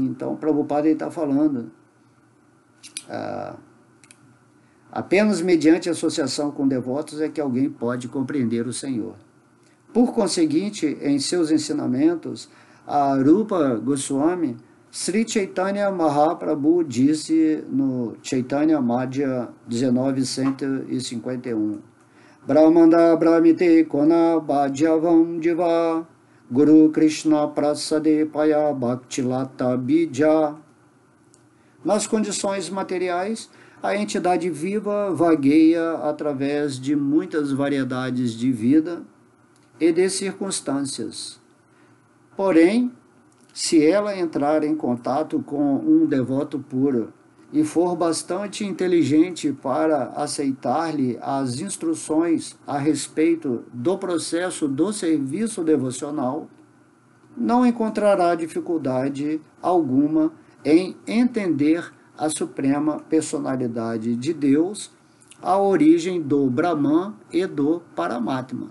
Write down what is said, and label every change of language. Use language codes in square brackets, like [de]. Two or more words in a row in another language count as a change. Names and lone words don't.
[pt] Então, Prabhupada está falando, apenas mediante associação com devotos é que alguém pode compreender o Senhor. Por conseguinte, em seus ensinamentos, a Rupa Goswami, Sri Chaitanya Mahaprabhu disse no Chaitanya Madhya 1951, [bn] ব্রহ্মাণ্ড ভ্রমিতে কোন ভাগ্যবান জীব গুরু কৃষ্ণ প্রসাদে পায় ভক্তিলতা বীজ. [pt] Nas condições materiais, a entidade viva vagueia através de muitas variedades de vida e de circunstâncias. Porém, se ela entrar em contato com um devoto puro e for bastante inteligente para aceitar-lhe as instruções a respeito do processo do serviço devocional, não encontrará dificuldade alguma em entender a suprema personalidade de Deus, a origem do Brahman e do Paramatma.